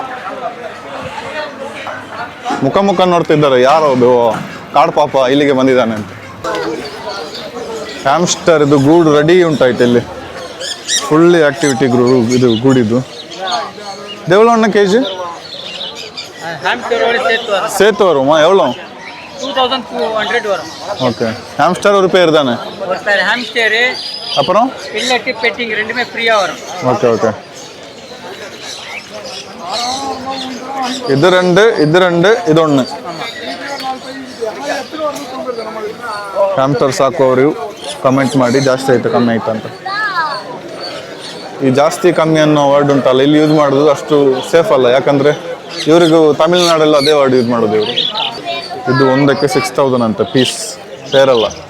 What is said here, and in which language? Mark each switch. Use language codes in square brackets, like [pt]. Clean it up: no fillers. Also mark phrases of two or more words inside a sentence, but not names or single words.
[kn] ಮುಖ ನೋಡ್ತಿದ್ದಾರೆ, ಯಾರೋ ಕಾಡು ಪಾಪ ಇಲ್ಲಿಗೆ ಬಂದಿದ್ದಾನೆ ಅಂತ. ಹ್ಯಾಮ್ಸ್ಟರ್ ಇದು ಗೂಡು ರೆಡಿ ಉಂಟಾಯ್ತು ಇಲ್ಲಿ. [en] fully activity [kn] ಇದು ಗೂಡಿದ್ದು. ದೇವಲಣ್ಣ ಕೆಜಿ [ta] சேத்து வருமா? எவ்வளோ? 2200 வரும். ஓகே. ஹாம்ஸ்டர் ஒரு பேர் தானே? ஒரு பேர் ஹாம்ஸ்டர். அப்புறம் [en] pellet bedding [ta] ரெண்டுமே ஃப்ரீயா வரும். ஓகே. இது ரெண்டு இது ஒன்று. [kn] ಹ್ಯಾಮ್ಸ್ಟರ್ ಸಾಕುವವರು ಕಮೆಂಟ್ ಮಾಡಿ, ಜಾಸ್ತಿ ಆಯ್ತು ಕಮ್ಮಿ ಆಯ್ತು ಅಂತ. ಈ ಜಾಸ್ತಿ ಕಮ್ಮಿ ಅನ್ನೋ ವರ್ಡ್ ಉಂಟಲ್ಲ, ಇಲ್ಲಿ ಯೂಸ್ ಮಾಡೋದು ಅಷ್ಟು ಸೇಫ್ ಅಲ್ಲ. ಯಾಕಂದರೆ ಇವರಿಗೂ ತಮಿಳ್ನಾಡೆಲ್ಲ ಅದೇ [en] word use [kn] ಮಾಡೋದು ಇವರು. ಇದು ಒಂದಕ್ಕೆ 6000 ಅಂತ ಪೀಸ್, ಸೇರಲ್ಲ.